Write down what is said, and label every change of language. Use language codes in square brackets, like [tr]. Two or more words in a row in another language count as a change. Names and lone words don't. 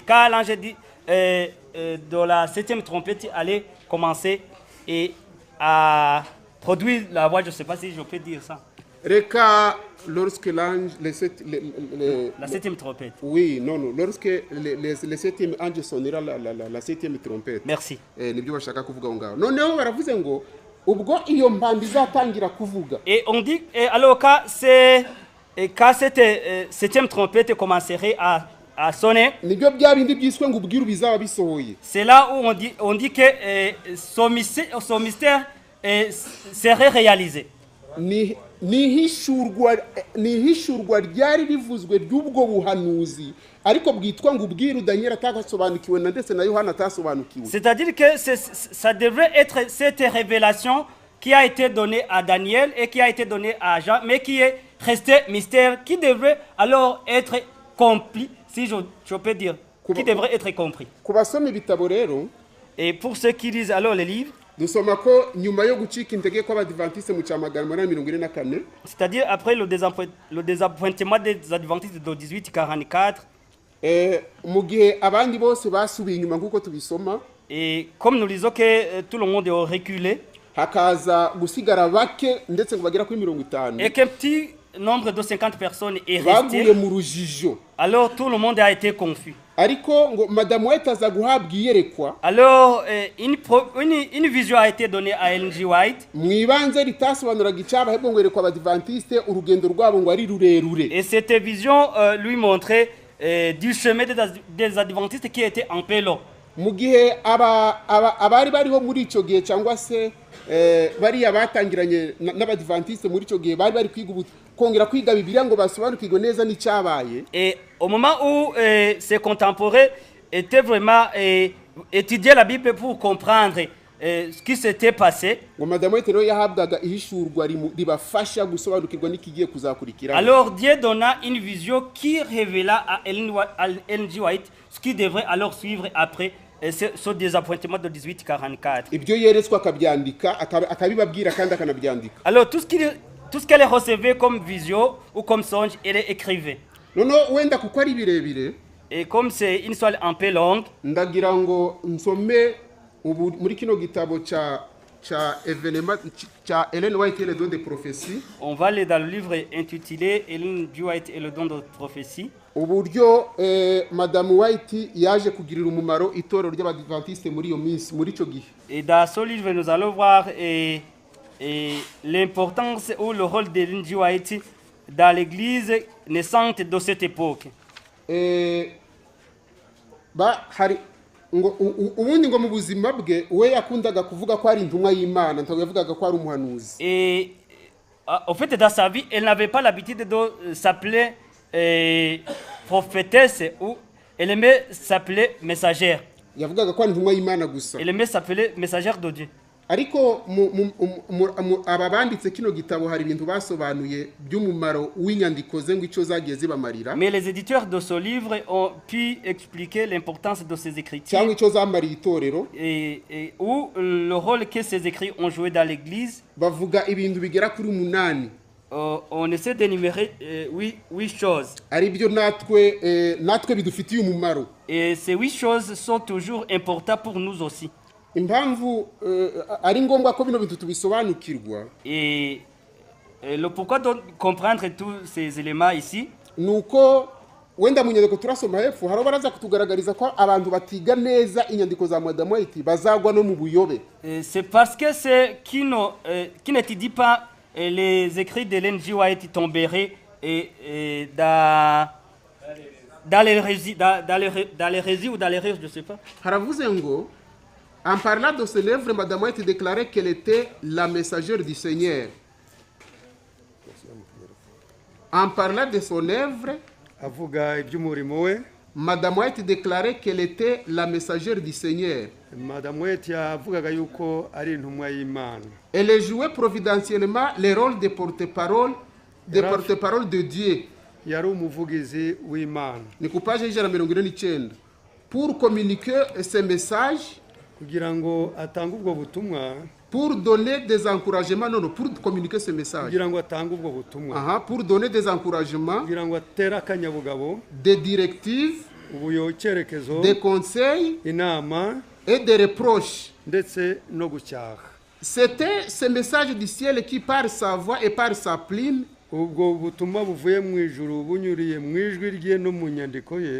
[fr] Car l'ange dit de la 7e trompette allait commencer et à produire la voix, je ne sais pas si je peux dire ça. Reka, lorsque l'ange, la 7e trompette. Oui, non, lorsque le 7e ange sonnera la 7e trompette. Merci. [rw] Nibyo bashaka kuvuga ngaho. Noneho baravuze ngo ubwo iyo mpanda izatangira kuvuga. [fr] Et on dit alors quand cette 7e trompette commencerait à sonner, c'est là où on dit que son mystère serait réalisé. [rw] Nihishurwa ryari rivuzwe ry'ubwo buhanuzi ariko bwitwa ngo ubwiru Daniel atagasobanukiwe na ndetse na Yohana atasobanukiwe. [fr] C'est-à-dire que ça devrait être cette révélation qui a été donné à Daniel et qui a été donné à Jean, mais qui est resté mystère, qui devrait alors être compris, si je peux dire, qui devrait être compris. [rw] ku basoma ibitabo rero [fr] Et pour ceux qui lisent alors les livres, [rw] dusoma ko nyuma yo gucika intege kw'abadivantiste mu cya magana umunani mirongo ine na kane [fr] c'est-à-dire après le désappointement des adventistes de 1844, [rw] mu gihe abandi bose basubiye inyuma nk'uko tubisoma, [fr] et comme nous lisons que tout le monde est reculé, [rw] hakaza gusigara bake ndetse ngo bagera kuri 50 [fr] et qu'un petit nombre de 50 personnes est [rw] baguye [fr] resté, [rw] mu rujijo. [fr] alors tout le monde a été confus. [rw] Ariko ngo Madame White aza guhabwa iyerekwa [fr] Alors, une vision a été donnée à Ellen G. White. [rw] mu ibanze ritasobanuraga icyaba, ahubwo ngo yerekwa abadivantiste urugendo rwabo ngo ari rurerure. [fr] Et cette vision lui montrait du chemin des adventistes qui était en pélo. [rw] Mu gihe abari bariho muri icyo gihe cyangwa se bariya batangiranye n'abadivantiste muri icyo gihe bari bari kongera kwiga Bibiliya ngo basobanukirwe neza n'icyabaye. [fr] Et au moment où ses contemporains étaient vraiment étudier la Bible pour comprendre ce qui s'était passé, [rw] ngo Madame White rero yahabwaga ihishurwa ribafasha gusobanukirwa n'ikigiye kuzakurikira. [fr] alors Dieu donna une vision qui révéla à Ellen G. White ce qui devrait alors suivre après ce désappointement de 1844. [rw] Ibyo yeretswe akabyandika akabibabwira kandi akanabyandika. [fr] Alors tout ce qu'elle recevait comme vision ou comme songe, elle écrivait. [rw] Nono wenda kuko ari birebire, [fr] Et comme c'est une histoire un peu longue, [rw] ndagira ngo nsome muri kino gitabo cha événement cha Ellen White et le don de prophétie, [fr] on va aller dans le livre intitulé Ellen G. White et le don de prophétie. [rw] uburyo Madame White yaje kugirira umumaro itorero ry'abadventiste muri iyo minsi, muri cyo gihe. [fr] Et dans ce livre, nous allons voir l'importance ou le rôle d'Ellen G. White dans l'église naissante de cette époque. [rw] Hari ubundi ngo mu buzima bwe we yakundaga kuvuga ko ari intumwa y'Imana, ntabwo yavugaga ko ari umuhanuzi. [fr] Et en fait, dans sa vie, elle n'avait pas l'habitude de s'appeler prophétesse, ou elle aimait s'appeler messagère. [rw] Yavugaga ko ari intumwa y'Imana gusa. [fr] Elle aimait s'appeler messagère de Dieu. [rw] Ariko aba banditse kino gitabo hari ibintu basobanuye by'umumaro w'inyandiko ze ngo icyo zagiye zibamarira. [fr] Mais les éditeurs de ce livre ont pu expliquer l'importance de ces écritures [rw] cyangwa icyo zamariye itorero, [fr] et où le rôle que ces écrits ont joué dans l'église. [rw] bavuga ibintu bigera kuri 8. [fr] On essaie d'énumérer 8 choses. [rw] Ari byo natwe bidufitiye umumaro. [fr] Et ces 8 choses sont toujours importantes pour nous aussi. [rw] Impamvu ari ngombwa ko bino bintu tubisobanukirwa, [fr] Et le pourquoi de comprendre tous ces éléments ici, [rw] nuko wenda mu nyandiko turasoma hepfo haro baraza kutugaragariza ko abantu batiga neza inyandiko za Madame White bazagwa no mu buyobe. [fr] c'est parce que ceux qui n'étudient pas les écrits d'Ellen G. White tomberaient dans l'hérésie ou dans l'erreur, je ne sais pas. [rw] Haravuze ngo [fr] en parlant de son œuvre, Madame White déclarait qu'elle était la messagère du Seigneur. En parlant de son œuvre, [rw] avuga iby'umurimo we, [fr] Madame White déclarait qu'elle était la messagère du Seigneur. [rw] Madame White yavugaga yuko ari intumwa y'Imana. [fr] Elle jouait providentiellement le rôle de porte-parole de Dieu. [rw] Yari umuvugizi w'Imana. Ni ku page y'ijana 49. [fr] Pour communiquer ce message, [rw] kugira ngo atange ubwo butumwa, [fr] pour donner des encouragements, non, pour communiquer ce message. [rw] kugira ngo atange ubwo butumwa, [fr] Pour donner des encouragements, [rw] kugira ngo atere akanyabugabo, [fr] des directives, [rw] ubuyokerekezo, [fr] des conseils [rw] inama [fr] et des reproches. [rw] ndetse no gucyaha. [fr] C'était ce message du ciel qui, par sa voix et par sa plume, [rw] ubwo butumwa buvuye mu ijuru bunyuriye mu ijwi rye no mu nyandiko ye,